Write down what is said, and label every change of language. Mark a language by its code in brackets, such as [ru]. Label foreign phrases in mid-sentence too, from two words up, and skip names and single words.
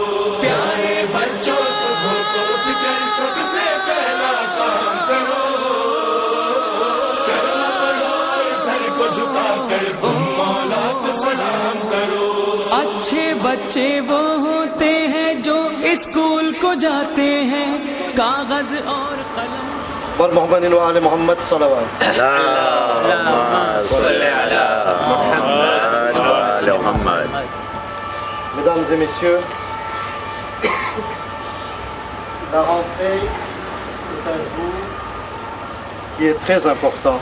[hi] प्यारे बच्चों, सुबह को उठकर सबसे पहला काम करो, कलमा पढ़ो और सर को झुकाकर तुम मौला को सलाम करो। अच्छे बच्चे वो होते हैं जो स्कूल को जाते हैं, कागज और कलम। और मोहम्मद व आले मोहम्मद सल्लल्लाहु [fr] Mesdames et messieurs, la rentrée est un jour qui est très important.